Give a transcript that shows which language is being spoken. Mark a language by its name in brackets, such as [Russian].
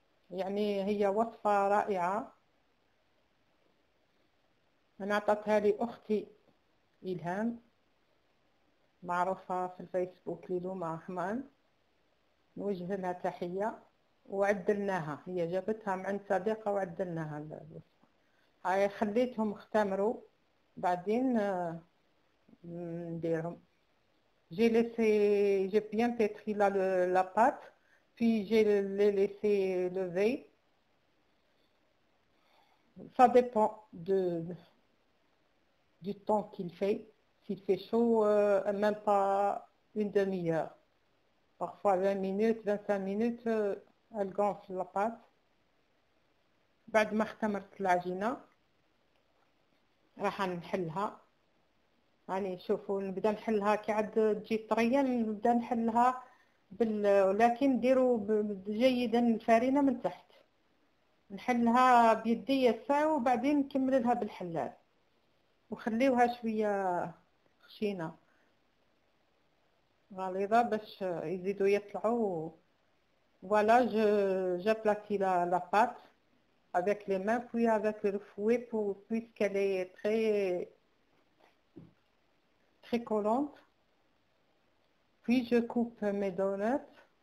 [Arabic] يعني هي وصفة رائعة، انا عطتها لي اختي إلهام، معروفة في الفيسبوك ليلوما رحمن، نوجه لها تحية. وعدلناها، هي جابتها من عند صديقة وعدلناها الوصفة. هاي خليتهم اختمروا، بعدين نديرهم. [French] J'ai bien pétri la pâte, puis je l'ai laissé lever. Ça dépend du temps qu'il fait. S'il fait chaud, même pas une demi-heure. Parfois 20 minutes, 25 minutes, elle gonfle la pâte. [Arabic] بعد ما اختمرت العجينة راح نحلها. يعني شوفوا نبدا نحلها كي عاد تجي طريه، نبدا نحلها ولكن ديروا جيدا الفرينه من تحت. نحلها بيدي الساعه وبعدين نكمل لها بالحلال وخليوها شويه خشينه غليظه باش يزيدوا يطلعوا. [French] Voilà, j'aplatis la pâte avec les mains puis avec le fouet puisqu'elle est très collante. Puis je coupe mes donuts.